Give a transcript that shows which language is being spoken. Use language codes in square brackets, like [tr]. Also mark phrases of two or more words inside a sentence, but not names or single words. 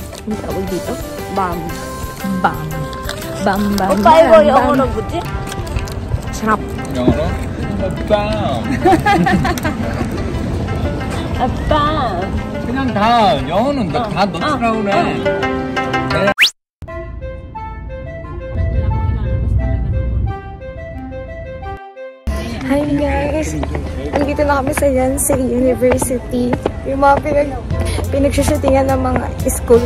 [tl] Ang tawag dito? Bam. Bam. Bam, bam, [ko] 오빠 이거 [tl] bam, [ko] 영어로 [tl] bam. [ko] 뭐지? [tl] Sarap. [ko] 영어로? 빵. 아빠. 그냥 다 영어는 다 넣으라고 그래. [en] Hi guys! [tl] Andito na kami sa Yonsei University. Yung mga pinagsushootingan ng mga school.